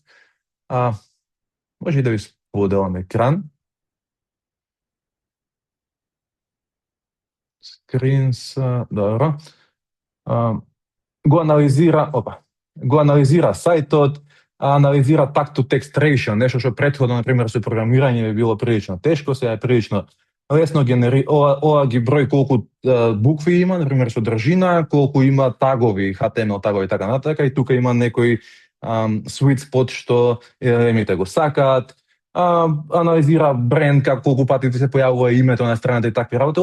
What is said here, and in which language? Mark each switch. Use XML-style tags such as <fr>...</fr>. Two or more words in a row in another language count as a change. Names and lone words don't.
<mk>Може да ви споделам екран. Скринс, добро. го анализира сајтот, анализира</mk> <en>text-to-text ratio,</en> <mk>нешто што претходно, например, со програмирање би било прилично тешко, сега е прилично лесно ова ги брои колку букви има, например, содржина, колку има тагови, HTML тагови, така натака, и тука има некој</mk> <en>sweet spot</en> <mk>што емите го сакаат, анализира бренд, колку пати ти се појавува името на страната и такви работи.</mk>